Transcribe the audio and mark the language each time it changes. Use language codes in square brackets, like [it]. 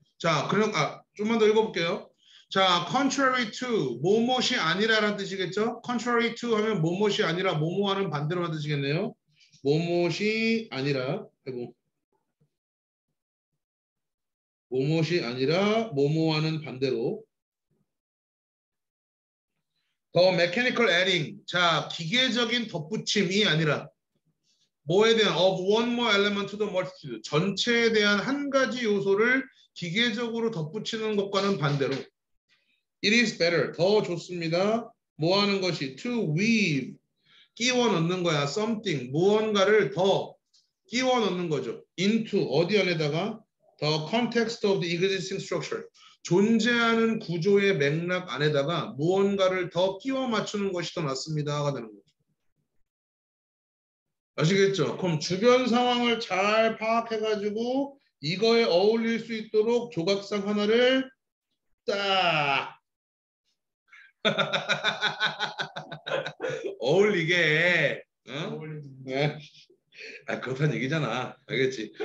[ko] 자, 그럼 좀만 더 읽어볼게요. 자, [en] contrary to [ko] 뭐뭇이 아니라라는 뜻이겠죠? [en] contrary to [ko] 하면 뭐뭇이 아니라 뭐뭐하는 반대로 하는 뜻이겠네요. 뭐뭇이 아니라 해보. 뭐뭇이 아니라 뭐뭐하는 반대로. [en] 더 mechanical adding. [ko] 자, 기계적인 덧붙임이 아니라 뭐에 대한 [en] of one more element to the multitude. [ko] 전체에 대한 한 가지 요소를 기계적으로 덧붙이는 것과는 반대로 [en] it is better. [ko] 더 좋습니다. 뭐 하는 것이 [en] to weave. [ko] 끼워 넣는 거야. [en] something. [ko] 무언가를 더 끼워 넣는 거죠. [en] into [ko] 어디 안에다가 [en] the context of the existing structure. [ko] 존재하는 구조의 맥락 안에다가 무언가를 더 끼워 맞추는 것이 더 낫습니다가 되는 거죠. 아시겠죠? 그럼 주변 상황을 잘 파악해가지고 이거에 어울릴 수 있도록 조각상 하나를 딱 어울리게 네. 그렇다는 얘기잖아. 알겠지?